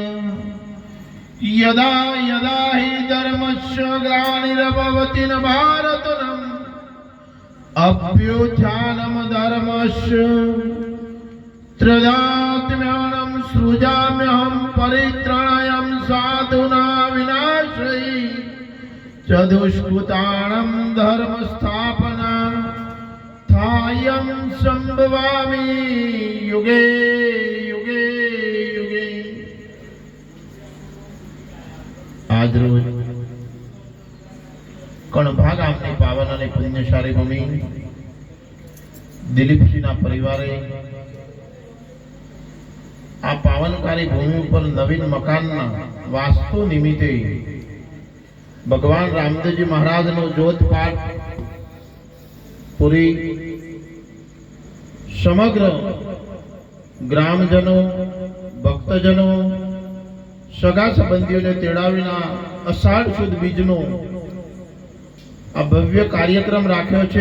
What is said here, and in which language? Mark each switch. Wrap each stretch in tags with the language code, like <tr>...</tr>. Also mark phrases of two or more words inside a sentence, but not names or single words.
<sa>यदा यदा हि धर्मस्य ग्लानिर्भवति न भारतम् अभ्युत्थानं धर्मस्य तदात्म्यानं सृजाम्यहं परित्राणाय साधूनां विनाशाय च दुष्कृतानां धर्मस्थापनार्थायं संभवामि युगे युगे युगे।</sa> <gu>આજ રોજ કણભા ગામની પાવન અને પુણ્યશાળી ભૂમિ દિલીપસિંહના પરિવારે આ પાવનકારી ભૂમિ ઉપર નવીન મકાનના વાસ્તુ નિમિત્તે ભગવાન રામદેવજી મહારાજનો જ્યોત પાઠ પૂરી સમગ્ર ગ્રામજનો ભક્તજનો સગા સંબંધીઓને તેડાવીને અષાઢ સુદ બીજનો આ ભવ્ય કાર્યક્રમ રાખ્યો છે।</gu>